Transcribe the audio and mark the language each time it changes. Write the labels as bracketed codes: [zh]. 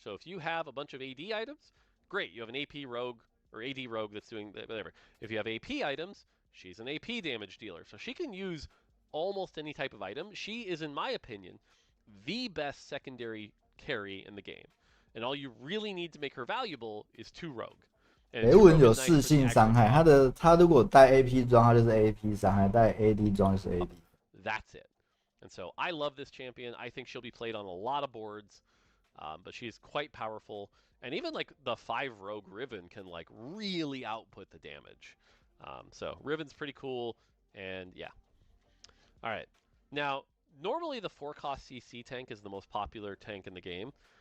[en] So if you have a bunch of AD items, great, you have an AP rogue or AD rogue that's doing whatever. If you have AP items, she's an AP damage dealer. So she can use almost any type of item. She is, in my opinion, the best secondary carry in the game. And all you really need to make her valuable is 2 rogue. [zh] 雷文有4性伤害，他如果带 AP 装，他就是 AP 伤害；带 AD 装就是 AD。 [en] That's it. And so I love this champion. I think she'll be played on a lot of boards, but she's quite powerful. And even like the 5 rogue Riven can like really output the damage. So Riven's pretty cool, and yeah. All right. Now, normally the 4-cost CC tank is the most popular tank in the game.